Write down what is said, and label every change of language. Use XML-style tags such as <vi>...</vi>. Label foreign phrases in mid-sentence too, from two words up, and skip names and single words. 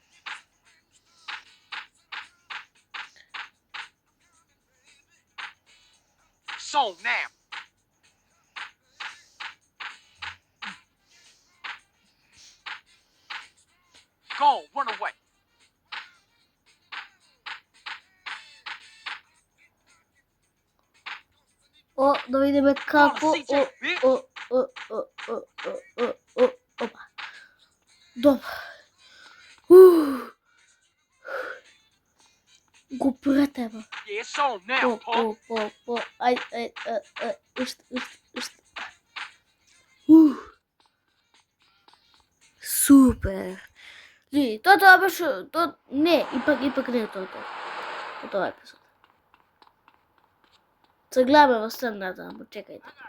<en>It's on now. Go on, run away.</en> <mk>О, да видиме како. Опа. Добро. Го претеба.</mk> <en>Yeah, it's on now, punk.</en> <mk>Ај. Уште. Супер. Ли, тоа беше, не, ипак не е тоа. Тоа е епизод. Се гледаме во следната, ама чекајте.</mk>